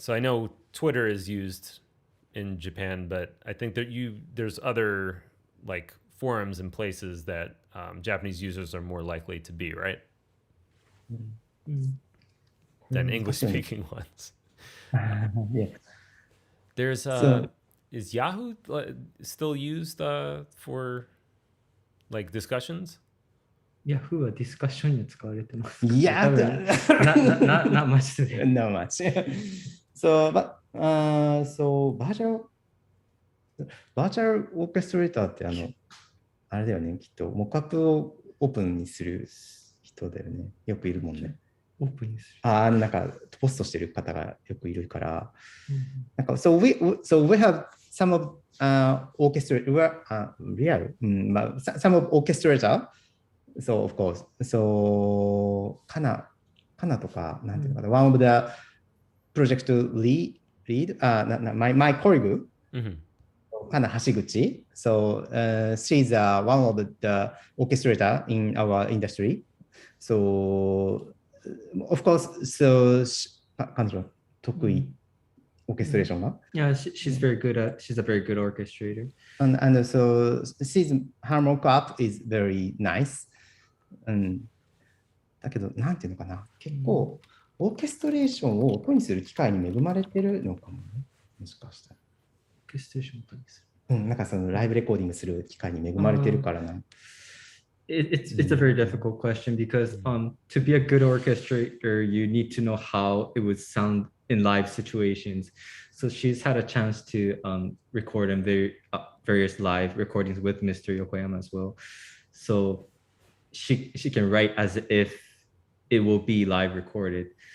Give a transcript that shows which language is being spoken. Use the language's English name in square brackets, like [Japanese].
[English] So I know Twitter is used in Japan, but I think that there's other like forums and places that Japanese users are more likely to be, right? Than English-speaking ones. Yeah. There's is Yahoo still used for like discussions? [Japanese] Yahoo はディスカッションに使われてます。 [English] Yeah, not much today. Not much. So, but so virtual orchestrator [Japanese] ってあれだよね、きっとモックアップをオープンにする人だよね。よくいるもんね。オープンにする。なんかポストしてる方がよくいるから、なんか [English] so we have some of orchestrator real some of orchestrator. So of course, so [Japanese] かなとかなんていうのかな、 [English] one of the project lead my colleague. Kana Hashiguchi. So she's one of the orchestrator in our industry. So of course, so [Japanese] 彼女得意orchestration が。 [English] Yeah, she's very good at. She's a very good orchestrator. And so her mock-up is very nice. [Japanese] だけどなんていうのかな、結構オーケストレーションを音にする機会に恵まれてるのかもね。もしかしたら。オーケストレーションを音にする。なんかそのライブレコーディングする機会に恵まれてるからな。 [English] It's a very difficult question because to be a good orchestrator, you need to know how it would sound in live situations. So she's had a chance to record them various live recordings with Mr. Yokoyama as well. So she can write as if it will be live recorded.